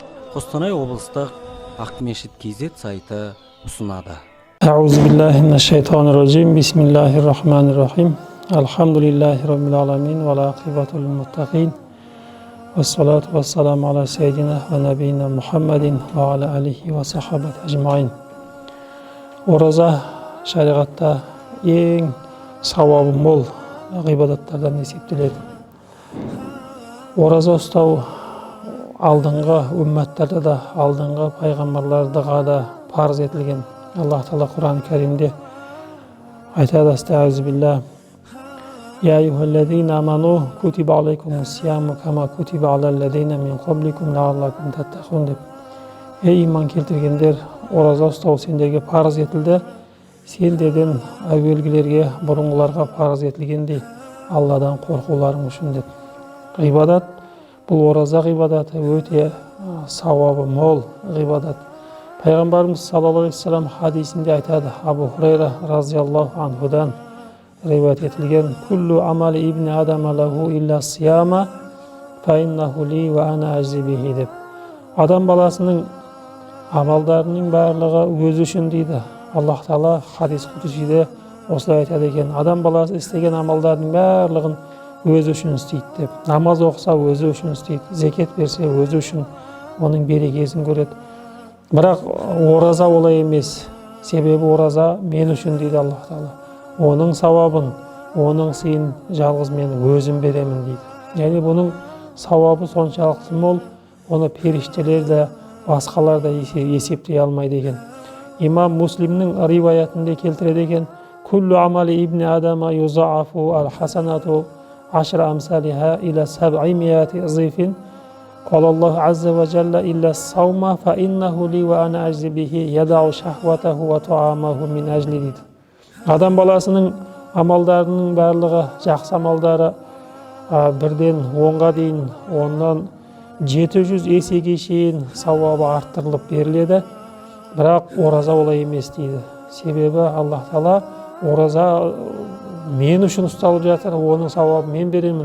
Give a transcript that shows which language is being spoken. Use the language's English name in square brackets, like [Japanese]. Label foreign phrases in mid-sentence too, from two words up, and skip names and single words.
[Kazakh] Қостанай облыстық akmechet.kz сайты ұсынады. [Arabic] أعوذ بالله من الشيطان الرجيم. بسم الله الرحمن الرحيم. الحمد لله رب العالمين والعاقبة للمتقين. والصلاة والسلام على سيدنا ونبينا محمد وعلى آله وصحابته أجمعين. [Kazakh] Ораза шариғатта ең сауабы мол ғибадаттардан есептеледі. Ораза ұстау алдыңғы үмметтерде де, алдыңғы пайғамбарларға да парыз етілген. [Arabic] الله تعالى [Kazakh] Құран Кәрімде айтады: [Arabic] "أستغفر الله. يا أيها الذين آمنوا كتب عليكم الصيام كما كتب على الذين من قبلكم لعلكم تتقون" деп. [Kazakh] Ей иман келтіргендер, ораза ұстау сендерге парыз етілді, сендерден әуелгілерге, бұрынғыларға парыз етілгендей, Алладан қорқуларың үшін деп. Ғибадат, бұл ораза ғибадаты өте сауабы мол ғибадат. Пайғамбарымыз [Arabic] صلى الله عليه وسلم [Kazakh] хадисінде айтады, Абу Хурайра [Arabic] رضي الله عنه [Kazakh] риуаят етілген: [Arabic] "كل عمل ابن آدم له إلا الصيام فإنه لي وأنا أجزي به" деп. [Kazakh] Адам баласының амалдарының барлығы өзі үшін дейді. [Arabic] الله تعالى [Kazakh] хадис құдсиде осылай айтады екен: адам баласы істеген амалдардың барлығын өзі үшін істейді деп. Намаз оқыса өзі үшін істейді, зекет берсе өзі үшін, оның берекесін көреді. Бірақ ораза олай емес. Себебі ораза мен үшін дейді [Arabic] الله تعالى. [Kazakh] Оның сауабын, оның сыйын жалғыз мен өзім беремін дейді. Яғни бұның сауабы соншалықты мол, оны періштелер де, басқалар да есептей алмайды екен. Имам Муслимнің риуаятында келтіреді екен: [Arabic] "كل عمل ابن آدم يضاعف الحسنة عشر أمثالها إلى 700 ضعف. قال الله عز وجل إلا الصوم فإنه لي وأنا أجزي به يدع شهوته وطعامه من أجلي" дейді. [Kazakh] Адам баласының амалдарының барлығы, жақсы амалдары бірден 10-ға дейін, оннан 700 есеге шейін сауабы арттырылып беріледі. Бірақ ораза олай емес дейді. Себебі [Arabic] الله تعالى [Kazakh] ораза мен үшін ұсталып жатыр, оның сауабын мен беремін.